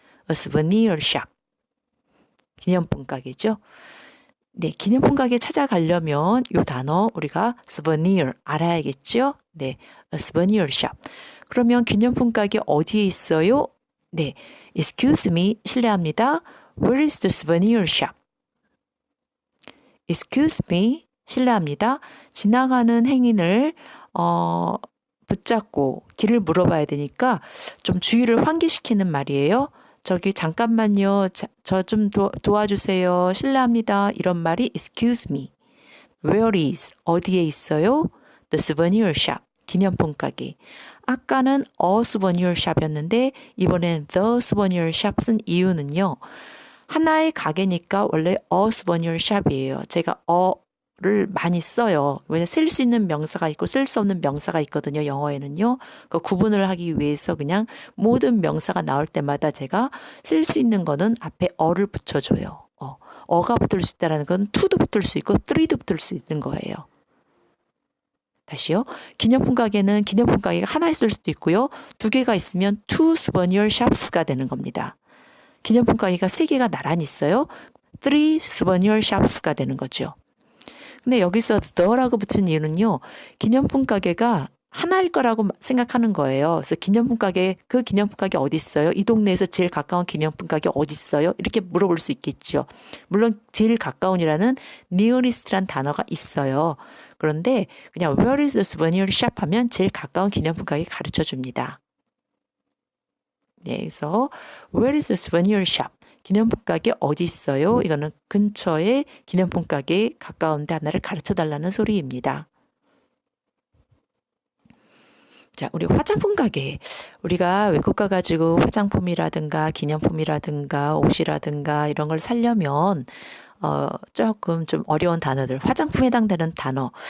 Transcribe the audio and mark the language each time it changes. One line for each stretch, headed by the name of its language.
English: A souvenir shop.
Korean: 기념품 가게죠? 네, 기념품 가게 찾아가려면 이 단어 우리가 souvenir 알아야겠죠?
English: 네, a souvenir shop.
Korean: 그러면 기념품 가게 어디에 있어요? 네,
English: excuse me,
Korean: 실례합니다.
English: Where is the souvenir shop? Excuse me,
Korean: 실례합니다. 지나가는 행인을 붙잡고 길을 물어봐야 되니까 좀 주의를 환기시키는 말이에요. 저기 잠깐만요. 저 좀 도와주세요. 실례합니다. 이런 말이
English: excuse me. Where is,
Korean: 어디에 있어요?
English: The souvenir shop,
Korean: 기념품 가게. 아까는
English: a souvenir shop
Korean: 이었는데 이번엔
English: the souvenir shop
Korean: 쓴 이유는요. 하나의 가게니까 원래
English: a souvenir shop
Korean: 이에요. 제가 를 많이 써요. 왜냐면 쓸 수 있는 명사가 있고 쓸 수 없는 명사가 있거든요. 영어에는요. 그 구분을 하기 위해서 그냥 모든 명사가 나올 때마다 제가 쓸 수 있는 거는 앞에 어를 붙여줘요. 어가 붙을 수 있다는 건 to도 붙을 수 있고 three도 붙을 수 있는 거예요. 다시요. 기념품 가게는 기념품 가게가 하나 있을 수도 있고요. 두 개가 있으면
English: two souvenir shops
Korean: 가 되는 겁니다. 기념품 가게가 세 개가 나란히 있어요.
English: three souvenir shops
Korean: 가 되는 거죠. 근데 여기서 the라고 붙은 이유는요. 기념품 가게가 하나일 거라고 생각하는 거예요. 그래서 기념품 가게, 그 기념품 가게 어디 있어요? 이 동네에서 제일 가까운 기념품 가게 어디 있어요? 이렇게 물어볼 수 있겠죠. 물론 제일 가까운이라는 nearest란 단어가 있어요. 그런데 그냥
English: where is the souvenir shop
Korean: 하면 제일 가까운 기념품 가게 가르쳐 줍니다. 네, 그래서
English: where is the souvenir shop?
Korean: 기념품 가게 어디 있어요? 이거는 근처에 기념품 가게에 가까운데 하나를 가르쳐 달라는 소리입니다. 자, 우리 화장품 가게. 우리가 외국 가가지고 화장품이라든가 기념품이라든가 옷이라든가 이런 걸 사려면 조금 좀 어려운 단어들, 화장품에 해당되는 단어.